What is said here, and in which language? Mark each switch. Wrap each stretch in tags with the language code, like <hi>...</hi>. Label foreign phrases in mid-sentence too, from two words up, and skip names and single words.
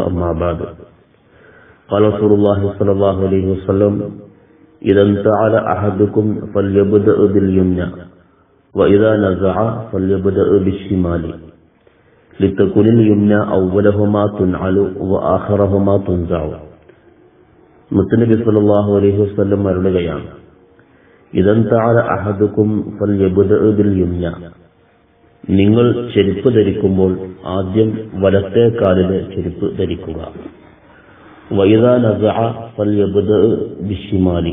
<ar>أما بعد، قال رسول الله صلى الله عليه وسلم: إذا انتعل أحدكم فليبدأ باليمنى وإذا نزع فليبدأ بالشمال لتكن اليمنى أولهما تنعل وآخرهما تنزع. മുത്തനബി صلى الله عليه وسلم പറയുകയാണ്, إذا انتعل أحدكم فليبدأ باليمنى.</ar> <ml>നിങ്ങൾ ചെരുപ്പ് ധരിക്കുമ്പോൾ ആദ്യം വലത്തെ കാലിലെ ചെരുപ്പ് ധരിക്കുക.</ml> <ar>وإذا نزع فليبدأ بالشمال.</ar>